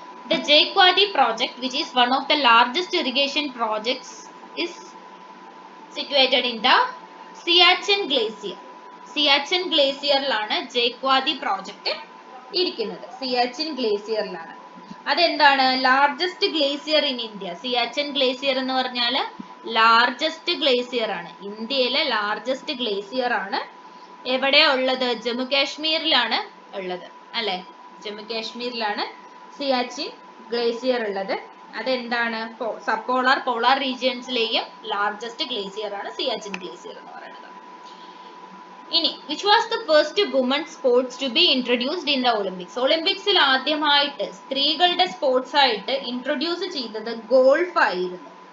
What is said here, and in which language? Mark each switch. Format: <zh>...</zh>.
<en>The Jaikwadi project, which is one of the largest irrigation projects, is situated in the Siachen Glacier.</en> <ml>Siachen ഗ്ലേസിയറിലാണ് ജയ്ക്വാദി project ഇരിക്കുന്നത്. സിയാച്ചിൻ ഗ്ലേസിയറിലാണ്. അതെന്താണ്?</ml> <en>Largest glacier in India.</en> <ml>Siachen glacier എന്ന് പറഞ്ഞാൽ largest glacier ആണ്, ഇന്ത്യയിലെ largest glacier ആണ്. എവിടെയാ ഉള്ളത്? ജമ്മു കാശ്മീരിലാണ് ഉള്ളത് അല്ലെ. ജമ്മു കാശ്മീരിലാണ് സിയാച്ചിൻ ഗ്ലേസിയർ ഉള്ളത്. അതെന്താണ്? പോളാർ റീജിയൻസിലെയും ലാർജസ്റ്റ് ഗ്ലേസിയർ ആണ് സിയാച്ചിൻ ഗ്ലേസിയർ എന്ന് പറയുന്നത്.</ml> <en>ഇനി which was the first women sports to be introduced in the Olympics?</en> <ml>ഒളിമ്പിക്സിൽ ആദ്യമായിട്ട് സ്ത്രീകളുടെ സ്പോർട്സ് ആയിട്ട് ഇൻട്രൊഡ്യൂസ് ചെയ്തത് ഗോൾഫ് ആയിരുന്നു.</ml>